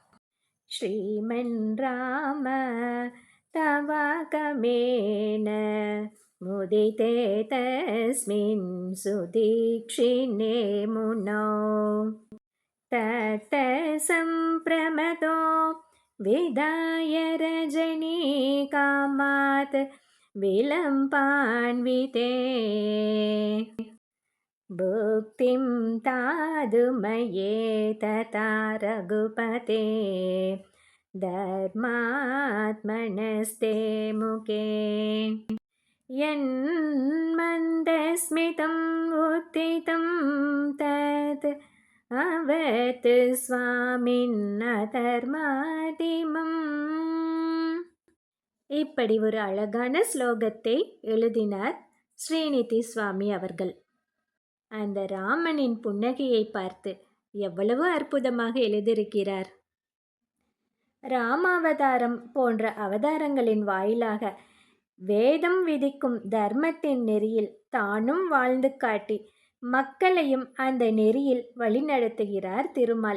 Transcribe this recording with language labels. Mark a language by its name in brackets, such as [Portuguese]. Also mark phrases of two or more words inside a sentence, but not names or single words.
[Sanskrit] श्रीमन् राम तवागमेन मुदिते तस्मिन् सुतीक्ष्णे मुनौ दत्त सम्भ्रमतो विधाय रजनी कामात् विलम्पान्विते भुक्तिं तादुमये तथा रघुपते धर्मात्मनस्ते मुखे यन्मन्दस्मितम् उत्थितं तत् अवत् स्वामिन्नधर्मादिमम्. [Tamil] இப்படி ஒரு அழகான ஸ்லோகத்தை எழுதினார் ஸ்ரீநிதி சுவாமி அவர்கள். அந்த ராமனின் புன்னகையை பார்த்து எவ்வளவு அற்புதமாக எழுதியிருக்கிறார். ராமாவதாரம் போன்ற அவதாரங்களின் வாயிலாக வேதம் விதிக்கும் தர்மத்தின் நெறியில் தானும் வாழ்ந்து காட்டி மக்களையும் அந்த நெறியில் வழிநடத்துகிறார் திருமால்.